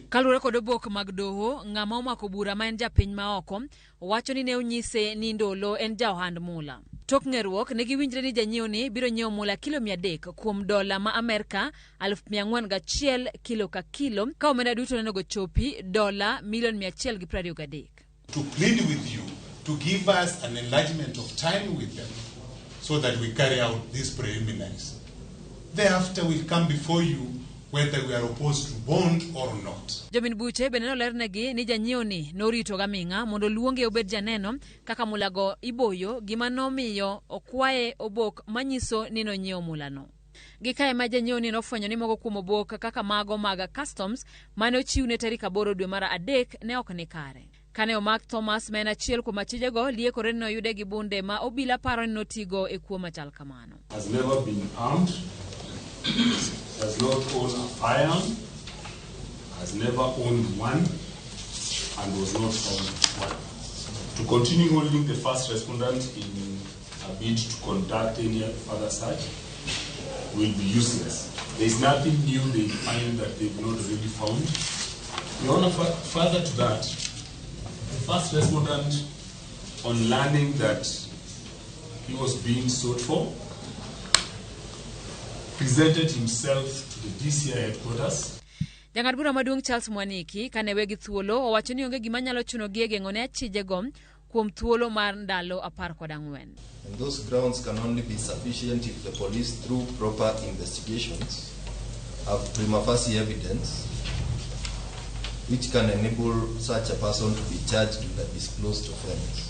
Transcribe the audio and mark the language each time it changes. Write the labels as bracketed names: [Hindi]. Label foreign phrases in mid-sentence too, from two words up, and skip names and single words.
[Luo (Kenya and Tanzania)] kaluwore kod obok mag doho, ng'ama omako bura ma en japiny ma oko wacho ni ne onyise ni Ndolo en ja ohand mula. Tok ng'eruok ne giwinjre ni janyiewo ni biro nyiewo mula kilo 300 kuom $100 ma Amerika 401 kilo ka kilo ka omenda duto nenego chopi $123. [English] to plead with you to give us an enlargement of time with them so that we carry out these preliminaries. Thereafter we'll come before you whether we are opposed to bond or not. [Luo (Kenya and Tanzania)] Jomin buche beneno lernegi ni janyiewo ni norito gaming'a mondo luonge obed janeno kaka mulago iboyo gima nomiyo okwaye obok manyiso ni nonyiewo mulano. Gikae ma janyiewo ni nofwenyo ni mogo kuom obok kaka mago mag customs mane ochiwne tarik 8 dwe mar adek ne ok ni kare. Kane omak Thomas ma en achiel kuom achijego liekore ni noyude gi bunde ma obila paro ni notigo e kuo machal kamano. [English] Has never been armed, does not own a firearm, has never owned one, and was not found one. To continue holding the first respondent in a bid to conduct any further search will be useless. There is nothing new they find that they've not already found. Your Honor, further to that, the first respondent, on learning that he was being sought for, presented himself to the DCI headquarters. [Luo (Kenya and Tanzania)] Jang'ad bura maduong' Charles Mwaniki kane wegi thuolo owacho ni onge gima nyalo chuno gi geng'one Achije go kuom thuolo mar ndalo 14. [English] And those grounds can only be sufficient if the police, through proper investigations, have [Latin] prima facie [English] evidence which can enable such a person to be charged with a disclosed offense.